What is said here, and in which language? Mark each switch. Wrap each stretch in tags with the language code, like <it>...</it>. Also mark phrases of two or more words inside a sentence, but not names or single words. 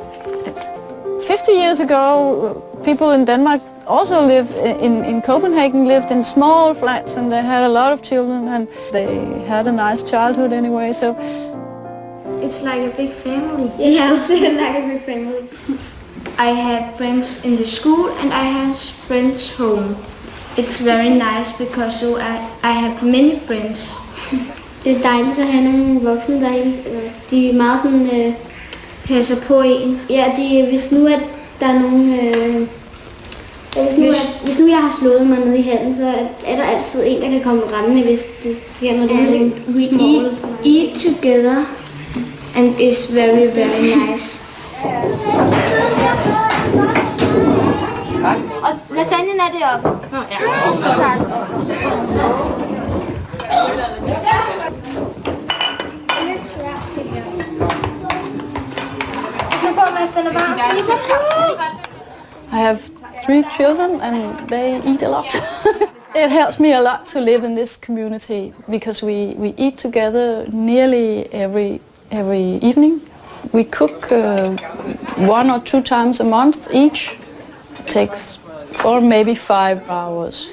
<en>50 years ago, people in Denmark also lived in Copenhagen, lived in small flats, and they had a lot of children, and they had a nice childhood anyway. So it's like a big family. Yeah, it's like a big family. I have friends in the school, and I have friends home. It's very nice because so I have many friends.</en> <da>Det er dejligt at have nogle voksne, de er meget sådan, passer på en. Ja, hvis nu at der er nogen, hvis nu jeg har slået mig ned i handen, så er der altid en, der kan komme rendende, hvis det sker noget.</da> <en>Eat together, and it's very, very nice.</en> <da>Og lasagnen er deroppe. Ja, tak.</da> <en>I have 3 children, and they eat a lot. It helps me a lot to live in this community because we eat together nearly every evening. We cook 1 or 2 times a month each. It takes 4, maybe 5 hours.</en>